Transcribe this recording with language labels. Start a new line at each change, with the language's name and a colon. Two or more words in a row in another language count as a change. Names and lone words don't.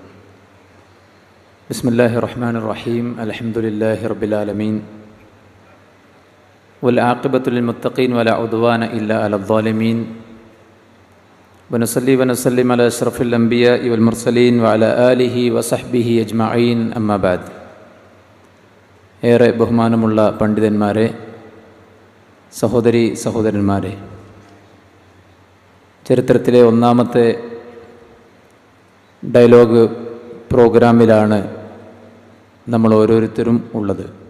Arabic: بسم الله الرحمن الرحيم. الحمد لله رب العالمين والعاقبة للمتقين ولا عدوان إلا على الظالمين. ونصلي ونسلم على أشرف الأنبياء والمرسلين وعلى آله وصحبه أجمعين. أما بعد.
Malayalam: ഏറെ ബഹുമാനമുള്ള പണ്ഡിതന്മാരെ, സഹോദരന്മാരെ, ചരിത്രത്തിലെ ഒന്നാമത്തെ ഡയലോഗ് പ്രോഗ്രാമിലാണ് നമ്മൾ ഓരോരുത്തരും ഉള്ളത്.